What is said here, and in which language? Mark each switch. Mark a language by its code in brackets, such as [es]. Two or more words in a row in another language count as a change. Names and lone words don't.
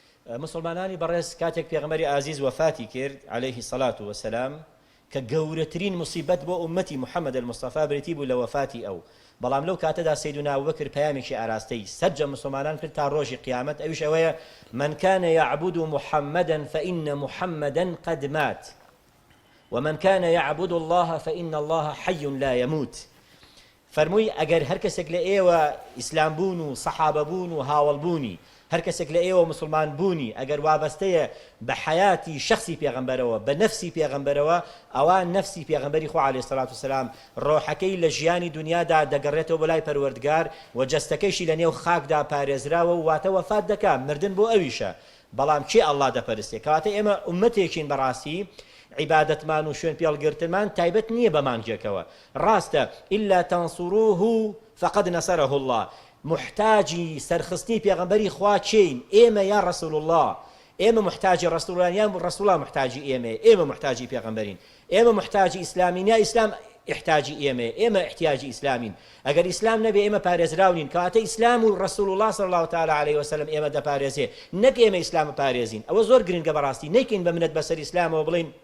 [ckb] مسلمانانی بەڕێز کاتێک پێغەمبەری ئازیز وەفاتی کرد [ar] عليهەیهی سەڵات وەسەلام [ckb] کە گەورەترین موسیبەت بۆ ئومەتی محەممەد المستەفا برێتی بوو لە وەفاتی ئەو بەڵام لەو کاتەدا سەیدونا ئەبوبەکر پەیامێکی ئاراستەی سەرجە مسلمانان کرد تا ڕۆژی قیامەت ئەویش ئەوەیە [ar] من كان يعبد محمدا فإن محمدا قد مات ومن كان يعبد الله فإن الله حي لا يموت [ckb] فەرمووی ئەگەر هەر کەسێک لە ئێوە ئیسلام بوون و سەحابە بوون و هاوڵ بوونی هەر کەسێک لە ئێوە مسلمان بوونی ئەگەر وابەستەیە بە حیاتی شخصی پێغەمبەرەوە بە نەفسی پێغەمبەرەوە ئەوە نەفسی پێغەمبەری خوا [ar] عەلەیهی سەڵات وسەلام [ckb] ڕۆحەکەی لە ژیانی دنیادا دەگەڕێتەوە بە لای پەروەردگار و جەستەکەیشی لە نێو خاکدا پارێزراوە و واتە وەفات دەکات مردن بۆ ئەویشە بەڵام چی ئەڵڵا دەپەرستێ کەواتە ئێمە ئومەتێکین بەڕاستی عیبادەتمان و شوێن پێڵگرتنمان تایبەت نییە بە مانگێکەوە ڕاستە [ar] إلا تنصروه فقد نصره الله [ckb] محتاجی سەرخستنی پێغەمبەری خوا چین ئێمە یا ڕەسوول الله ئێمە محتاجی ڕەسوولان یان ڕەسوول الله محتاجی ئێمە محتاجی پێغەمبەرین ئێمە محتاجی ئیسلامین یا ئیسلام احتاجی ئێمە احتیاجی ئیسلامین ئەگەر ئیسلام نەبێ ئێمە پارێزراونین کەواتە ئیسلام و ڕەسوول الله [ar] صلی الله تعالی علیه وسلم [ckb] ئێمە دەپارێزێ نەک ئێمە ئیسلام پارێزین ئەوە زۆر گرنگە بەڕاستی نەیکەین بە منەت بەسەر ئیسلامەوە بڵین